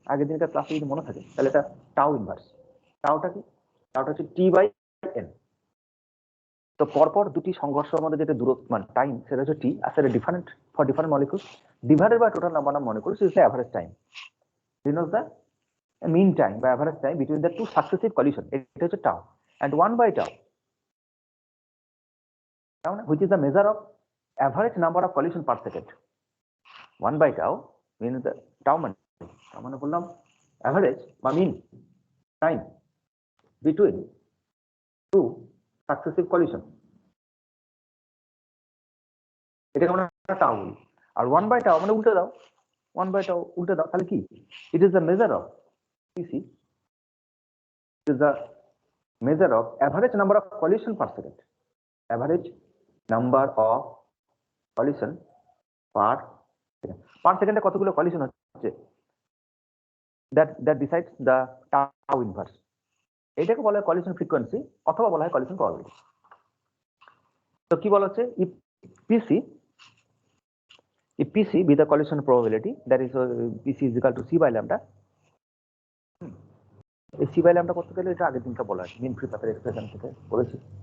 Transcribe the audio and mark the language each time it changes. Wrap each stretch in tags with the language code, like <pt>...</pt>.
<bn>আগের দিনকার ক্লাসে যদি মনে থাকে তাহলে এটা টাউ ইনভার্স। টাউটা কি? টাউটা হচ্ছে টি বাই এন। তো পরপর দুটি সংঘর্ষের মধ্যে যেটা দূরত্ব মানে টাইম, সেটা হচ্ছে টি, আর সেটা different for different molecules divided by total number of molecules is the average time,</bn> <en>denotes the mean time বা average time between the two successive collision.</en> <bn>এটা হচ্ছে</bn> <en>tau, and 1 by tau, which is the measure of average number of collision per second. 1 by tau means the tau</en> <bn>মানে বললাম</bn> <en>average বা mean time between two successive collision,</en> <bn>এটাকে আমরা</bn> <en>tau বলি।</en> <bn>আর 1 by tau মানে উল্টে দাও, 1 by tau উল্টে দাও, তাহলে কি?</bn> <en>It is the measure of PC, it is the measure of average number of collision per second, average number of collision per second</en> <bn>কতগুলো কলিশন হচ্ছে,</bn> <en>that decides the tau inverse.</en> <bn>এটাকে বলা হয় collision frequency অথবা বলা হয় collision probability. তো কি বলা হচ্ছে,</bn> <en>if PC be the collision probability, that is PC is equal to c by lambda.</en> <bn>এই c by lambda করতে গেলে এটা আগের দিনটা বলা আছে মিন ফ্রি পাথের এক্সপ্রেশন থেকে বলেছি।</bn>